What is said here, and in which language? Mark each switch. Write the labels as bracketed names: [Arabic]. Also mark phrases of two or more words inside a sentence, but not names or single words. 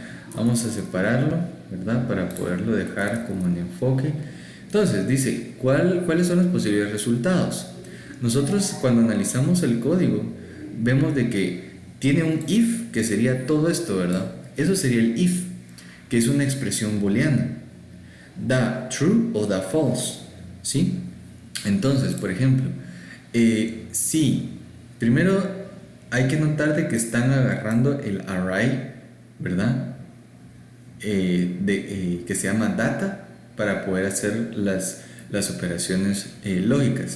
[Spanish] Vamos a separarlo, ¿verdad? Para poderlo dejar como en enfoque. Entonces, dice, ¿cuáles son los posibles resultados? Nosotros cuando analizamos el código, vemos de que tiene un if, que sería todo esto, ¿verdad? Eso sería el if, que es una expresión booleana. Da true o da false, ¿sí? Entonces, por ejemplo, si primero hay que notar de que están agarrando el array, ¿verdad? Que se llama data para poder hacer las operaciones lógicas.